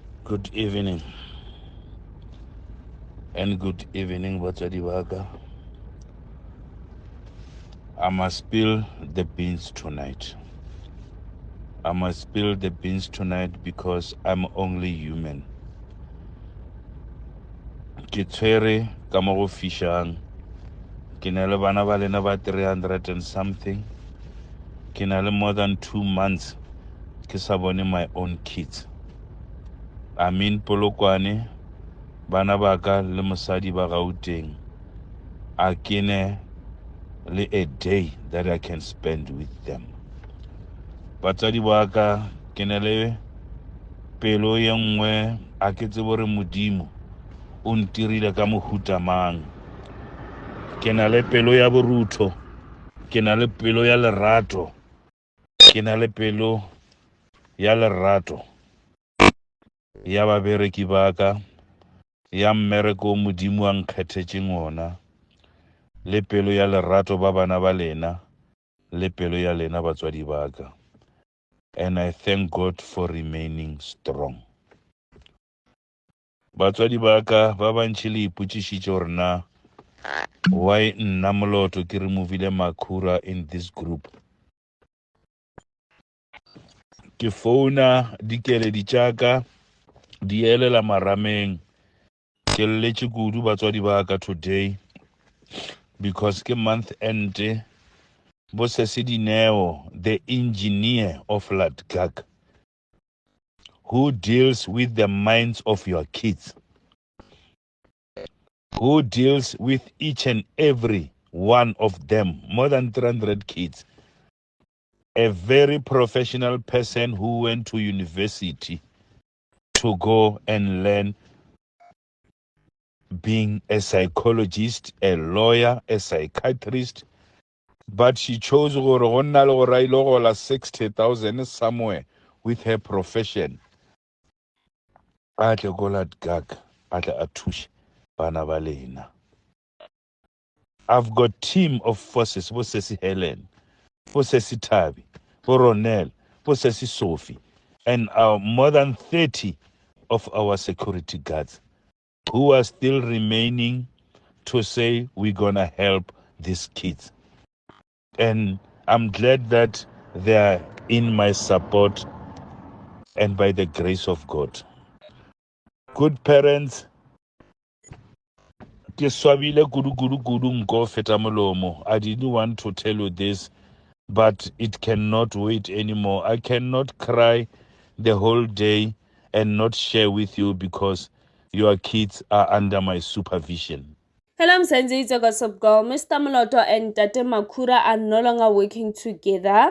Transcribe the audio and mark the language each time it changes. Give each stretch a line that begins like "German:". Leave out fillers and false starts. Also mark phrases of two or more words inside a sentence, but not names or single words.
English: Good evening and good evening,
Northern Sotho: batswadi baka.
English: I must spill the beans tonight. I must spill the beans tonight because I'm only human.
Northern Sotho: Ke tshwere ka mo go fishang. Ke na le bana ba lena ba 300
English: and something.
Northern Sotho: Ke na le
English: more than 2 months
Northern Sotho: ke sa bone
English: my own kids. I mean
Northern Sotho: Polokwane, bana ba ka le mosadi ba Gauteng. A kene le
English: a day that I can spend with them.
Northern Sotho: Batswadi ba ka ke na le pelo ye nngwe a ke tsebe gore modimo o ntirile ka mohuta mang. Ke na le pelo ya borutho, ke na le pelo ya lerato, ke na le pelo ya lerato ya babereki ba ka, ya mmereko modimo a nkgethetseng ona, le pelo ya lerato ba bana ba lena, le pelo ya lena batswadi ba ka.
English: And I thank God for remaining strong.
Northern Sotho: Batswadi ba ka ba bantši le ipotšišitše gore na why nna moloto ke removile Makhura
English: in this group.
Northern Sotho: Ke founa dikeledi tša ka di elela marameng. Ke lletše kudu batswadi ba ka
English: today because
Northern Sotho: ke
English: month end. Bosese Dineo, the engineer of Latgak, who deals with the minds of your kids, who deals with each and every one of them, more than 300 kids. A very professional person who went to university to go and learn being a psychologist, a lawyer, a psychiatrist, but she chose 60,000 somewhere with her profession.
Northern Sotho: Atle go Latgak, atle a thuše bana ba lena.
English: I've got team of forces,
Northern Sotho: bo Sesi Helen, bo Sesi Tabi, bo Ronel, bo Sesi Sophie,
English: and more than 30 of our security guards who are still remaining to say we're gonna help these kids. And I'm glad that they are in my support and by the grace of God. Good parents,
Northern Sotho: ke swabile kudu nko feta molomo.
English: I didn't want to tell you this, but it cannot wait anymore. I cannot cry the whole day and not share with you because your kids are under my supervision. Hello, Msenzi, it's a gossip girl. Mr. Moloto and Tate Makhura are no longer working together.